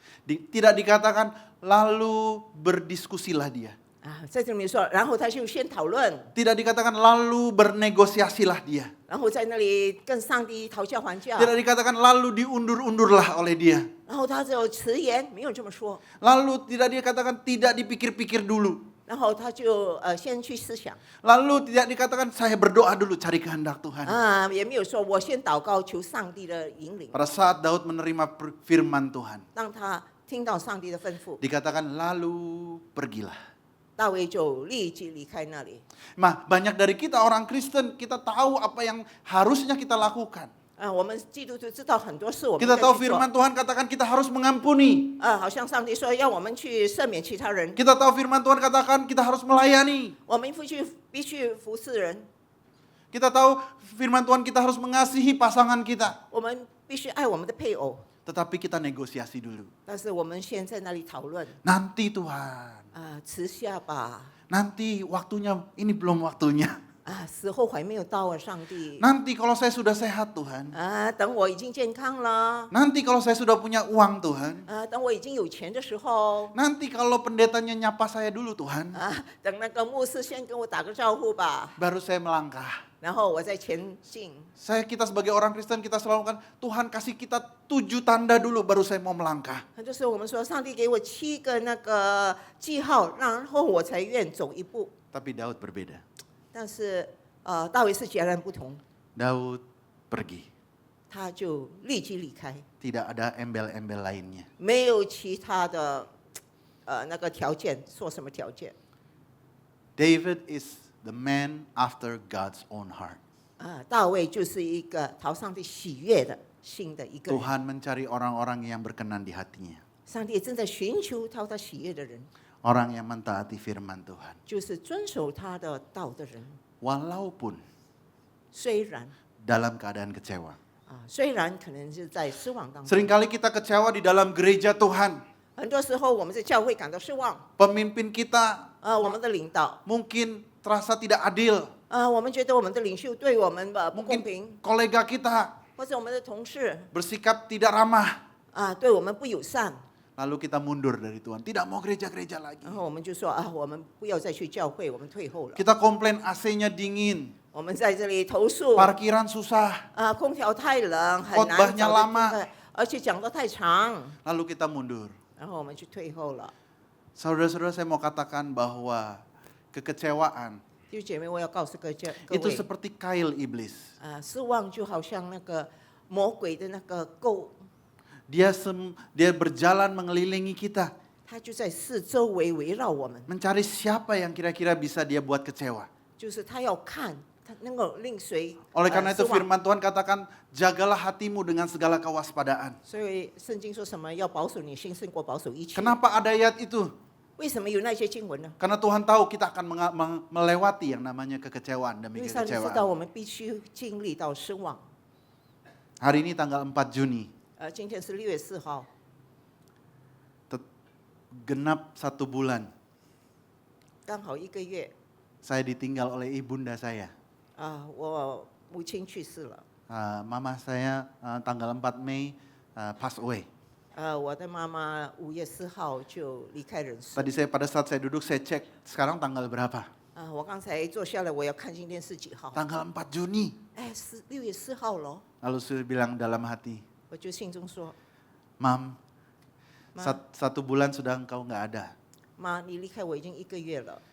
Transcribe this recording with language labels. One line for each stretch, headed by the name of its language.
Indonesian: Tidak dikatakan lalu berdiskusilah dia.
Chinese: 在这里面说，然后他就先讨论，
Indonesian: Tidak dikatakan lalu bernegosiasilah dia.
Chinese: 然后在那里跟上帝讨价还价，
Indonesian: Tidak dikatakan lalu diundur-undurlah oleh dia.
Chinese: 然后他就迟延，没有这么说，
Indonesian: Lalu tidak dikatakan tidak dipikir-pikir dulu.
Chinese: 然后他就先去思想，
Indonesian: Lalu tidak dikatakan saya berdoa dulu cari kehendak Tuhan.
Chinese: 也没有说我先祷告求上帝的引领，
Indonesian: Pada saat Daud menerima firman Tuhan,
Chinese: 让他听到上帝的吩咐，
Indonesian: dikatakan lalu pergilah.
Chinese: 大卫就立即离开那里。
Indonesian: Banyak dari kita orang Kristen, kita tahu apa yang harusnya kita lakukan.
Chinese: 我们基督徒知道很多事，我们
Indonesian: Kita
Chinese: 该
Indonesian: tahu
Chinese: 去做
Indonesian: firman Tuhan katakan kita harus mengampuni.
Chinese: 好像上帝说要我们去赦免其他人，
Indonesian: Kita tahu firman Tuhan katakan kita harus melayani.
Chinese: 我们必须服侍人，
Indonesian: Kita tahu firman Tuhan kita harus mengasihi pasangan kita.
Chinese: 我们必须爱我们的配偶。
Indonesian: Tetapi kita negosiasi dulu.
Chinese: 但是我们现在那里讨论，
Indonesian: Nanti Tuhan,
Chinese: 迟下吧，
Indonesian: nanti waktunya, ini belum waktunya.
Chinese: 时候还没有到啊，上帝。
Indonesian: Nanti kalau saya sudah sehat Tuhan.
Chinese: 等我已经健康了，
Indonesian: Nanti kalau saya sudah punya uang Tuhan.
Chinese: 等我已经有钱的时候，
Indonesian: Nanti kalau pendetanya nyapa saya dulu Tuhan.
Chinese: 等那个牧师先跟我打个招呼吧，
Indonesian: Baru saya melangkah.
Chinese: 然后我再前进。
Indonesian: Kita sebagai orang Kristen kita selalu kan Tuhan kasih kita 7 tanda dulu baru saya mau melangkah.
Chinese: 很多时候我们说，上帝给我7个那个记号，然后我才愿走一步。
Indonesian: Tapi Daud berbeda.
Chinese: 但是大卫是截然不同，
Indonesian: Daud pergi.
Chinese: 他就立即离开，
Indonesian: Tidak ada embel-embel lainnya.
Chinese: 没有其他的那个条件，说什么条件？
English: David is the man after God's own heart.
Chinese: 大卫就是一个讨上帝喜悦的心的一个人。
Indonesian: Tuhan mencari orang-orang yang berkenan di hatinya.
Chinese: 上帝正在寻求讨他喜悦的人，
Indonesian: Orang yang mentaati firman Tuhan.
Chinese: 就是遵守他的道的人。
Indonesian: Walaupun
Chinese: 虽然
Indonesian: dalam keadaan kecewa.
Chinese: 虽然可能是在失望当中，
Indonesian: Seringkali kita kecewa di dalam gereja Tuhan.
Chinese: 很多时候我们在教会感到失望。
Indonesian: Pemimpin kita
Chinese: 我们的领导，
Indonesian: mungkin terasa tidak adil.
Chinese: 我们觉得我们的领袖对我们不公
Indonesian: Mungkin
Chinese: 平，
Indonesian: kolega kita
Chinese: 或者我们的同事
Indonesian: bersikap tidak ramah.
Chinese: 对我们不友善。
Indonesian: Lalu kita mundur dari Tuhan. Tidak mau gereja-gereja lagi.
Chinese: 然后我们就说我们不要再去教会，我们退后了。
Indonesian: Kita komplain AC-nya dingin.
Chinese: 我们在这里投诉，
Indonesian: Parkiran susah.
Chinese: 空调太冷，很难
Indonesian: Khotbahnya
Chinese: 找到
Indonesian: lama
Chinese: 地方，而且讲得太长，
Indonesian: Lalu kita mundur.
Chinese: 然后我们就退后了。
Indonesian: Saudara-saudara saya mau katakan bahwa kekecewaan
Chinese: 弟兄姐妹，我要告诉各
Indonesian: itu
Chinese: 位，
Indonesian: seperti kail iblis.
Chinese: 失望就好像那个魔鬼的那个钩，
Indonesian: Dia berjalan mengelilingi kita.
Chinese: 它就在四周围绕我们，
Indonesian: Mencari siapa yang kira-kira bisa dia buat kecewa.
Chinese: 就是他要看他能够令谁
Indonesian: Oleh karena
Chinese: 失
Indonesian: itu
Chinese: 望。
Indonesian: firman Tuhan katakan, jagalah hatimu dengan segala kewaspadaan.
Chinese: 所以圣经说什么？要保守你心胜过保守一切。
Indonesian: Kenapa ada ayat itu?
Chinese: 为什么有那些经文呢？
Indonesian: Karena Tuhan tahu kita akan melewati yang namanya kekecewaan
Chinese: 因
Indonesian: demi
Chinese: 为上帝知道我们必须经历到失望。
Indonesian: Hari ini tanggal 4 Juni,
Chinese: 今天是6月4号，
Indonesian: genap 1 bulan,
Chinese: 刚好1个月
Indonesian: saya ditinggal oleh ibunda saya.
Chinese: 我母亲去世了。
Indonesian: Mama saya tanggal 4 Mei
English: pass away.
Chinese: 我的妈妈5月4号就离开人世。
Indonesian: Tadi pada saat saya duduk saya cek sekarang tanggal berapa?
Chinese: 我刚才坐下来，我要看今天是几号？
Indonesian: Tanggal 4 Juni.
Chinese: 是6月4号咯。
Indonesian: Lalu saya bilang dalam hati,
Chinese: 我就信中说，
Indonesian: Mam,
Chinese: 妈，
Indonesian: 1 bulan sudah engkau nggak ada.
Chinese: 妈，你离开我已经1个月了，